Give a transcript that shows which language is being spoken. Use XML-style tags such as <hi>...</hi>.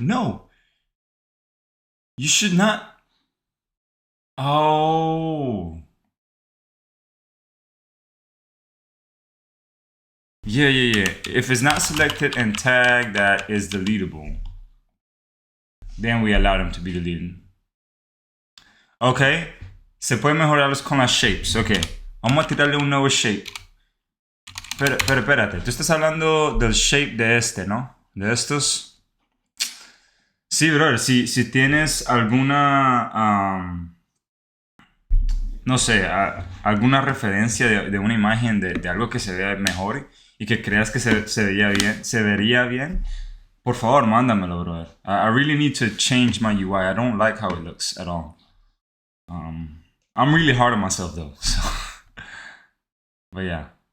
<en>No. You should not. Oh. Yeah. If it's not selected and tagged, that is deletable. Then we allow them to be deleted. Ok.</en> <es>Se puede mejorarlos con las shapes. Ok. Vamos a tirarle un nuevo shape. Pero espérate. Tú estás hablando del shape de este, ¿no? De estos. Sí, brother. Si tienes alguna... no sé, alguna referencia de una imagen de algo que se vea mejor y que creas que se vería bien, por favor, mándamelo, brother.</es> <en>I really need to change my UI. I don't like how it looks at all. I'm really hard on myself, though. So. But yeah.</en>